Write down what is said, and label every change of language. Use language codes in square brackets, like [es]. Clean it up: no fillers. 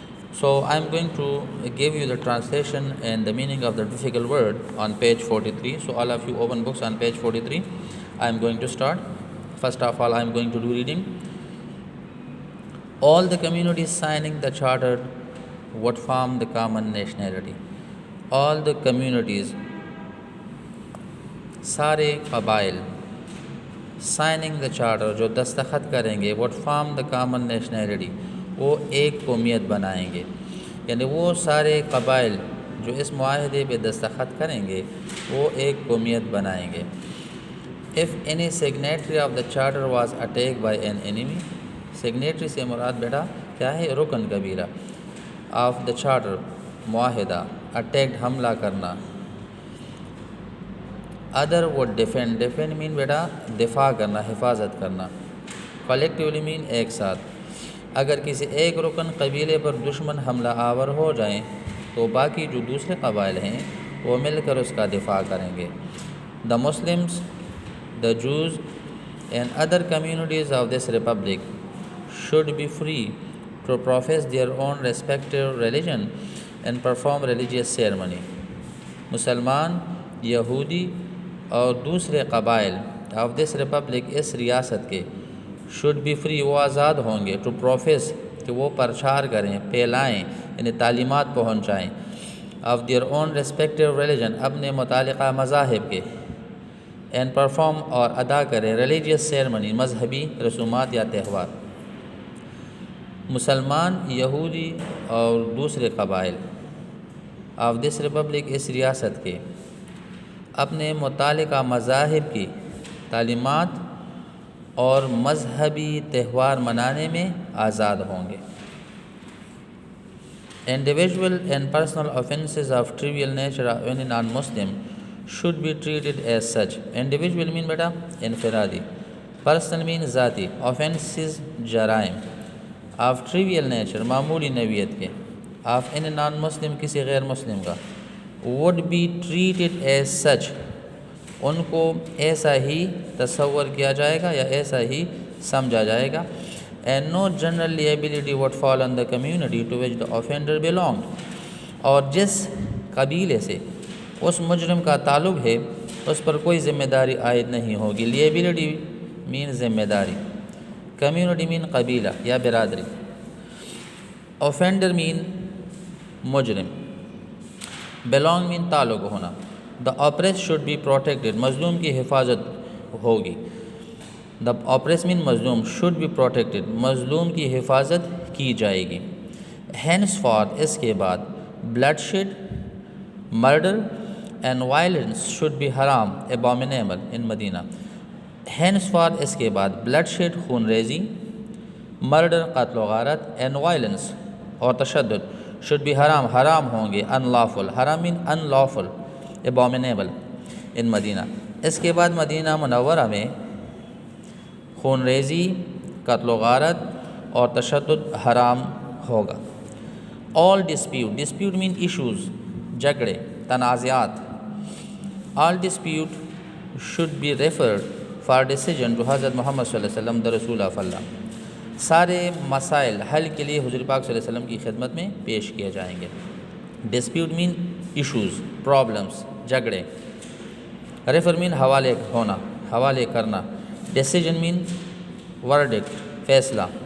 [en] So I'm going to give you the translation and the meaning of the difficult word on page 43. So all of you open books on page 43. I'm going to start. First of all, I'm going to do reading. All the communities signing the charter would form the common nationality. All the communities, [ur] سارے قبائل [en] signing the charter [ur] جو دستخط کریں گے [en] would form the common nationality [ur] وہ ایک قومیت بنائیں گے، یعنی وہ سارے قبائل جو اس معاہدے پہ دستخط کریں گے وہ ایک قومیت بنائیں گے. [en] If any signatory of the charter was attacked by an enemy, signatory [ur] سے مراد بیٹا کیا ہے؟ رکن قبیلہ. [en] of the charter معاہدہ، attacked [ur] حملہ کرنا. [en] other would defend mean [ur] بیٹا دفاع کرنا، حفاظت کرنا. [en] collectively mean [ur] ایک ساتھ. اگر کسی ایک رکن قبیلے پر دشمن حملہ آور ہو جائیں تو باقی جو دوسرے قبائل ہیں وہ مل کر اس کا دفاع کریں گے. [en] the Muslims, the Jews and other communities of this republic should be free to profess their own respective religion and perform religious ceremony. [ur] مسلمان، یہودی اور دوسرے قبائل [en] of this republic [ur] اس ریاست کے [en] should be free [ur] وہ آزاد ہوں گے [en] to profess [ur] کہ وہ پرچار کریں، پھیلائیں، یعنی تعلیمات پہنچائیں [en] of their own respective religion [ur] اپنے متعلقہ مذاہب کے [en] and perform [ur] اور ادا کریں [en] religious ceremony [ur] مذہبی رسومات یا تہوار. مسلمان، یہودی اور دوسرے قبائل [en] of this republic [ur] اس ریاست کے اپنے متعلقہ مذاہب کی تعلیمات اور مذہبی تہوار منانے میں آزاد ہوں گے. [en] Individual and personal offences of trivial nature of any non-Muslim should be treated as such. Individual mean [ur] بیٹا انفرادی، [en] personal mean [ur] ذاتی، offences جرائم [en] of trivial nature [ur] معمولی نوعیت کے [en] of any non-Muslim [ur] کسی غیر مسلم کا [en] would be treated as such [ur] ان کو ایسا ہی تصور کیا جائے گا یا ایسا ہی سمجھا جائے گا. [en] and no general liability would fall on the community to which the offender belonged [ur] اور جس قبیلے سے اس مجرم کا تعلق ہے اس پر کوئی ذمہ داری عائد نہیں ہوگی. liability مین ذمہ داری، community مین قبیلہ یا برادری، offender مین مجرم، belong مین تعلق ہونا. [en] the oppressed should be protected [ur] مظلوم کی حفاظت ہوگی. [en] the oppressed mean مظلوم should be protected [ur] مظلوم کی حفاظت کی جائے گی. [en] henceforth [ur] اس کے بعد [en] bloodshed, murder and violence should be haram abominable in Medina. [ur] henceforth اس کے بعد bloodshed خون ریزی، murder قتل و غارت [en] and violence [ur] اور تشدد [en] should be [ur] حرام ہوں گے. [en] unlawful حرام mean unlawful abominable in مدینہ. [ur] اس کے بعد مدینہ منورہ میں خون ریزی، قتل و غارت اور تشدد حرام ہوگا. [en] all dispute mean issues [ur] جھگڑے، تنازعات. [en] all dispute should be referred for decision to حضرت محمد صلی اللہ علیہ وسلم the رسول of اللہ. [ur] سارے مسائل حل کے لیے حضور پاک صلی اللہ علیہ وسلم کی خدمت میں پیش کیے جائیں گے. [en] dispute mean issues, problems جھگڑے. [ur] ریفر مین حوالے ہونا، حوالے کرنا. ڈیسیجن مین verdict فیصلہ.